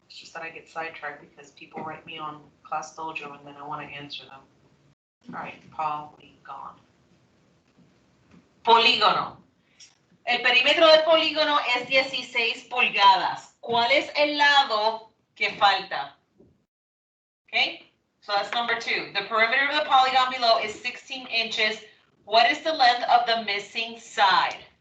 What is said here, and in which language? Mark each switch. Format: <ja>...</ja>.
<en>It's just that I get sidetracked because people write me on Class Dojo and then I want to answer them. All right, polygon. Polígono.</en> <es>El perímetro del polígono es 16 pulgadas. ¿Cuál es el lado que falta?</es> <en>Okay, so that's number 2. The perimeter of the polygon below is 16 inches. What is the length of the missing side?</en>